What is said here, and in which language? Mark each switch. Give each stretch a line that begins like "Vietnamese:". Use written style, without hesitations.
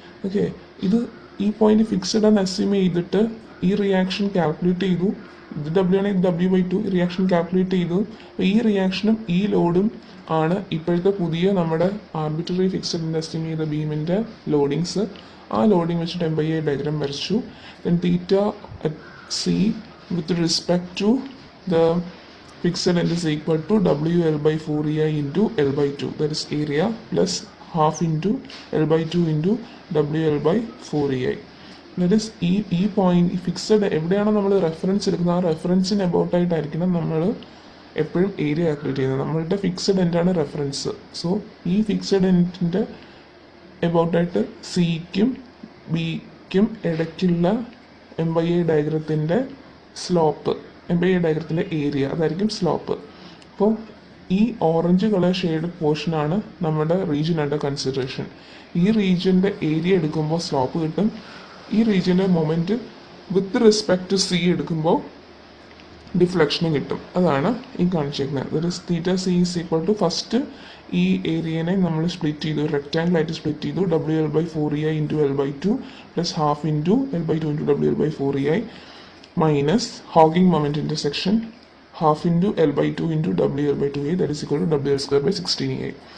Malayalam: Okay, ഇത് ഈ point fixed ആണ് അസ്യൂം ചെയ്തിട്ട് ഈ റിയാക്ഷൻ കാൽക്കുലേറ്റ് ചെയ്തു. ഇത് W ആണെങ്കിൽ W/2 റിയാക്ഷൻ കാൽക്കുലേറ്റ് ചെയ്തു. ഈ റിയാക്ഷനും ഈ ലോഡും ആണ് ഇപ്പോഴത്തെ പുതിയ നമ്മുടെ ആർബിട്രറി ഫിക്സഡ് അസ്യൂം ചെയ്ത ബീമിൻ്റെ ലോഡിങ്സ്. ആ ലോഡിങ് വെച്ചിട്ട് M/I ഡയഗ്രാം വരച്ചു.
English: Then theta at C with respect to the fixed end is equal to WL/4EI into L/2, that is area, plus half into L/2 into WL/4EI.
Malayalam: that is ഈ point fixed എവിടെയാണോ നമ്മൾ reference എടുക്കുന്നത് ആ റെഫറൻസിന് about ആയിട്ടായിരിക്കണം നമ്മൾ എപ്പോഴും area calculate ചെയ്യുന്നത്. നമ്മളുടെ fixed എൻഡാണ് reference. So ഈ ഫിക്സഡ് എൻഡിൻ്റെ എബൌട്ടായിട്ട് സിക്കും ബിക്കും ഇടയ്ക്കുള്ള M/I ഡയഗ്രത്തിൻ്റെ സ്ലോപ്പ്, M/I ഡയഗ്രത്തിൻ്റെ ഏരിയ, അതായിരിക്കും സ്ലോപ്പ്. അപ്പോൾ ഈ ഓറഞ്ച് കളർ ഷെയ്ഡ് പോർഷനാണ് നമ്മുടെ റീജിയൻ അണ്ടർ കൺസിഡറേഷൻ. ഈ റീജിയൻ്റെ ഏരിയ എടുക്കുമ്പോൾ സ്ലോപ്പ് കിട്ടും. ഈ റീജിയൻ്റെ moment with respect to C എടുക്കുമ്പോൾ ഡിഫ്ലക്ഷനും കിട്ടും. അതാണ് ഈ കാണിച്ചേക്കുന്നത്. അതായത്
English: theta C is equal to first
Malayalam: ഈ ഏരിയനെ നമ്മൾ സ്പ്ലിറ്റ് ചെയ്തു, റെക്റ്റാങ്കിൾ ആയിട്ട് സ്പ്ലിറ്റ് ചെയ്തു.
English: WL/4EI into L/2 plus half into L/2 into WL/4EI minus hogging moment intersection half into L/2 into WL/2EI, that is equal to WL² / 16EI.